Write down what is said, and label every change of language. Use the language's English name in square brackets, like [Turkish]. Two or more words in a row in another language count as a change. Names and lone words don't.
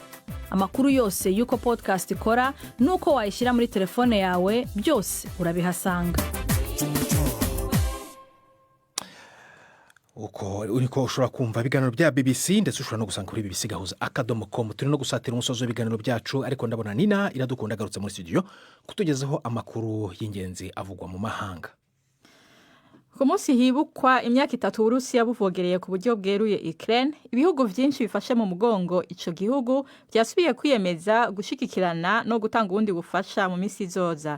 [Kinyarwanda] Amakuru yose y'uko podcast ikora n'uko wayishyira muri telefone yawe byose urabihasanga. uko uriko ushobora kumva ibiganiro bya BBC ndetse ushobora no gusanga kuri bbcgahuza.com. turi no gusatira umusozo w'ibiganiro byacu, ariko ndabona Nina Iradukunda agarutse muri studio kutugezeho amakuru y'ingenzi avugwa mu mahanga. [Rundi] Ku munsi hibukwa imyaka 3 Uburusiya buvogereye ku buryo bweruye Ukraine, ibihugu byinshi bifashe mu mugongo ico gihugu byasubiye kwiyemeza gushikikirana no gutanga ubundi bufasha mu misi izoza.